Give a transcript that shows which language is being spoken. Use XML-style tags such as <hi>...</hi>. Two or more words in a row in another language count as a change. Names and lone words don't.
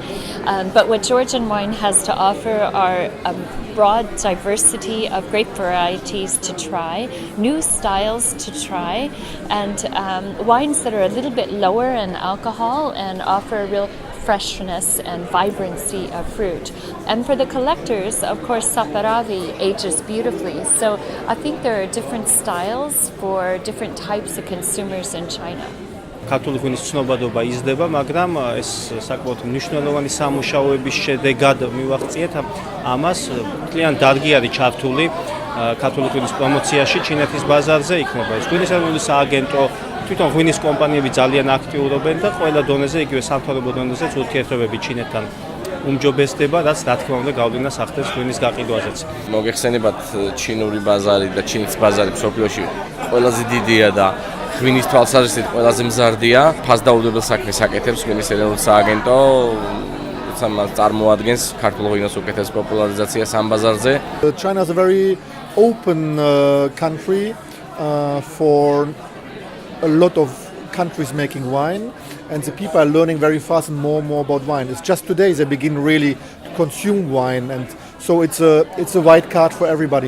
<en>But what Georgian wine has to offer are a broad diversity of grape varieties to try, new styles to try, and wines that are a little bit lower in alcohol and offer a real freshness and vibrancy of fruit. And for the collectors, of course, saparavi ages beautifully. So I think there are different styles for different types of consumers in China.</en> <ka>ქართული ღვინის ცნობადობა იზრდება, მაგრამ ეს საკმაოდ მნიშვნელოვანი სამუშაოების შედეგად მივახციეთ ამას. Ძალიან დარგი არის ჩართული ქართული ღვინის პრომოციაში ჩინეთის ბაზარზე, იქნება ეს ღვინის ეროვნული სააგენტო, თვითონ ღვინის კომპანიები ძალიან აქტიურობენ და ყველა დონეზე, იგივე სამთავრობო დონეზეც ურთიერთობები ჩინეთთან უმჯობესდება, რაც რა თქმა უნდა გავლენას ახდენს ღვინის გაყიდვაზეც. მოგეხსენებათ ჩინური ბაზარი და ჩინეთის ბაზარი მსოფლიოში ყველაზე დიდია და ღვინის თვალსაზრისით ყველაზე მზარდია. ფასდაუდებელ საქმეს აკეთებს ღვინის ეროვნული სააგენტო, წარმოადგენს ქართულ ღვინოს უკეთეს პოპულარიზაციას ამ ბაზარზე.</ka> <en>China is a very open country for a lot of countries making wine, and the people are learning very fast and more about wine. It's just today they begin really to consume wine, and so it's a white card for everybody.</en>